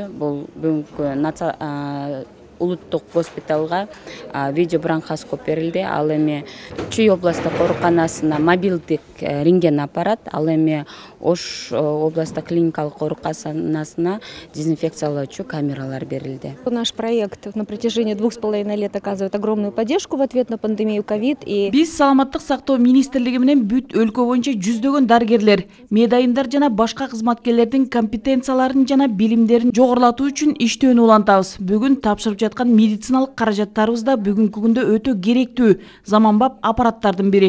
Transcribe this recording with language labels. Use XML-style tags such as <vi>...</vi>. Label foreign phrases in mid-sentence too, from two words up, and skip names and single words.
<ky>Бул бүгүнкү улуттук госпиталга видеобронхоскоп берилди. Ал эми Чүй областтык ооруканасына мобилдик рентген аппарат, ал эми Ош областтык клиникалык ооруканасына дезинфекциялоочу камералар берилди.</ky> <ru>Наш проект на протяжении 2,5 лет оказывает огромную поддержку в ответ на пандемию ковид.</ru> <ky>Биз саламаттык сактоо министрлиги менен бүт өлкө боюнча жүздөгөн дарыгерлер, медайымдар жана башка кызматкерлердин компетенцияларын жана билимдерин жогорулатуу үчүн иштөөнү улантабыз. Бүгүн тапшырып жаткан медициналык каражаттарыбыз да бүгүнкү күндө өтө керектүү заманбап аппараттардын бири.</ky>